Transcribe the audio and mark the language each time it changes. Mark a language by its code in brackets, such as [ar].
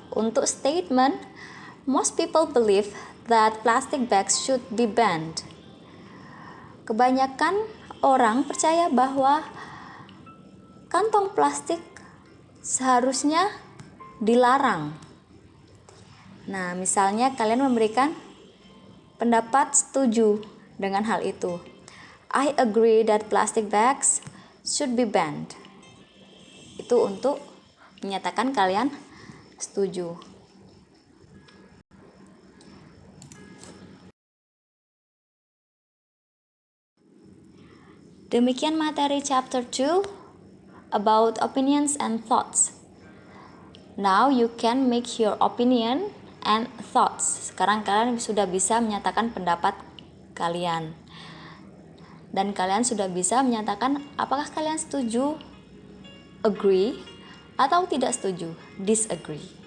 [id] Untuk [en] statement, most people believe that plastic bags should be banned. [id] Kebanyakan orang percaya bahwa kantong plastik seharusnya dilarang. Nah, misalnya kalian memberikan pendapat setuju dengan hal itu. [en] I agree that plastic bags should be banned. [id] Itu untuk menyatakan kalian setuju. Demikian materi [en] chapter 2 about opinions and thoughts. Now you can make your opinion and thoughts. [id] Sekarang kalian sudah bisa menyatakan pendapat kalian. Dan kalian sudah bisa menyatakan apakah kalian setuju, agree, atau tidak setuju, disagree.